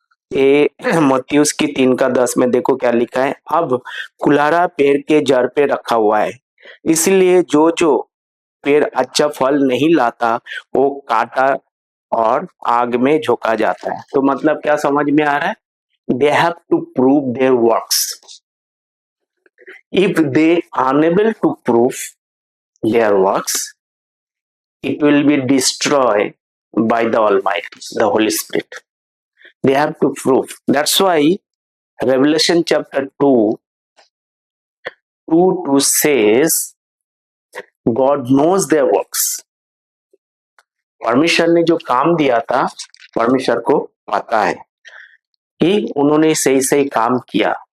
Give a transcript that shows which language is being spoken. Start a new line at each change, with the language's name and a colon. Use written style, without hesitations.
Hindi: ये मत्ती की 3:10 में देखो क्या लिखा है, अब कुल्हाड़ा पेड़ के जड़ पे रखा हुआ है, इसलिए जो जो पेड़ अच्छा फल नहीं लाता वो काटा और आग में झोंका जाता है। तो मतलब क्या समझ में आ रहा है?
English: They have to prove their works. If they unable to prove their works, it will be destroyed by the Almighty, the Holy Spirit. They have to prove. That's why Revelation chapter 2 says God knows their works.
Hindi: परमेश्वर ने जो काम दिया था परमेश्वर को पता है कि उन्होंने सही सही काम किया।